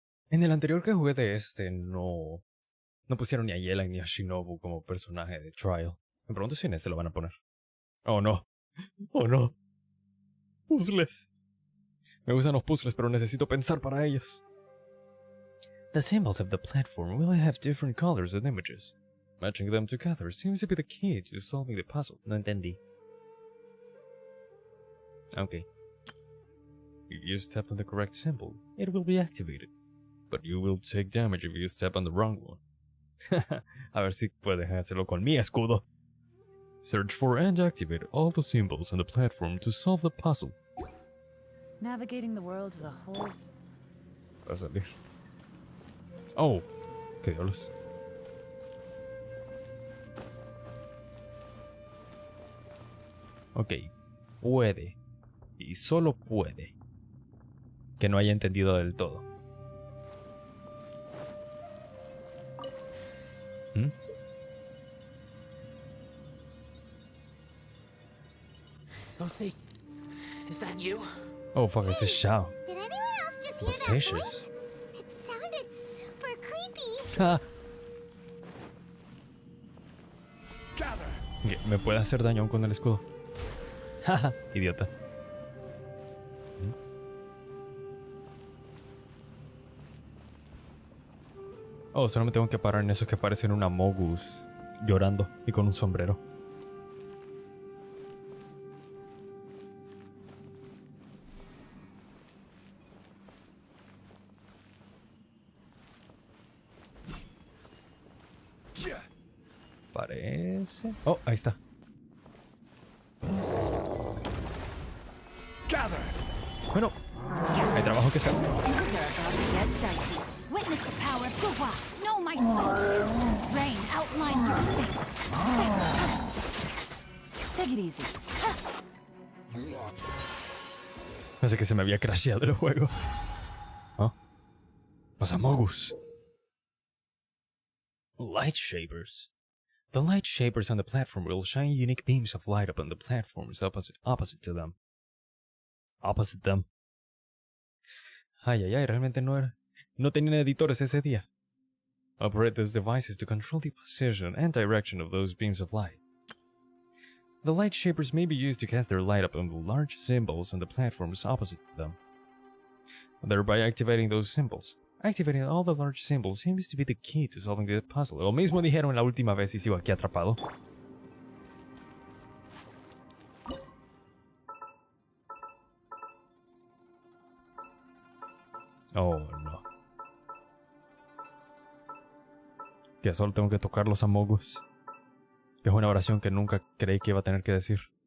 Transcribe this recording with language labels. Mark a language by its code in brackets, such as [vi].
[es] En el anterior que jugué de este, no pusieron ni a Yelan ni a Shinobu como personaje de Trial. Me pregunto si en este lo van a poner. Oh no. Oh no. Puzzles. Me gustan los puzzles, pero necesito pensar para ellos. [en] The symbols of the platform will have different colors and images. Matching them together seems to be the key to solving the puzzle. [es] No entendí. [en] Okay. If you step on the correct symbol, it will be activated. But you will take damage if you step on the wrong one. [es] A ver si puedes hacerlo con mi escudo. [en] Search for and activate all the symbols on the platform to solve the puzzle. Navigating the world as a whole. [es] Va a salir. Oh, qué diablos. Ok, puede. Y solo puede. Que no haya entendido del todo. ¿Mm? [en] Lucy, is that you? Oh, fuck, [es] ese es Shao. [en] Did anyone else just hear [es] Los [en] that Ashes. voice? It sounded super creepy. Ah. [es] ¿Qué? ¿Me puede hacer daño aún con el escudo? Jaja, idiota. Oh, solo me tengo que parar en esos que parecen una Mogus llorando y con un sombrero. Parece... Oh, ahí está. Bueno, hay trabajo que hacer. [en] Things are about to get dicey. Witness the power of Gua. Know my soul. Rain outlines your fate. Take it easy. [es] Pensé que se me había crasheado el juego. ¿Oh? Los Amogus. [en] Light shapers. The light shapers on the platform will shine unique beams of light upon the platforms opposite to them. Opposite them. [es] Ay, ay, ay, realmente no tenían editores ese día. [en] Operate those devices to control the position and direction of those beams of light. The light shapers may be used to cast their light upon the large symbols on the platforms opposite to them, thereby activating those symbols. Activating all the large symbols seems to be the key to solving the puzzle. [es] Lo mismo dijeron la última vez y sigo aquí atrapado. Oh, no. Que solo tengo que tocar los Amogus. Que es una oración que nunca creí que iba a tener que decir.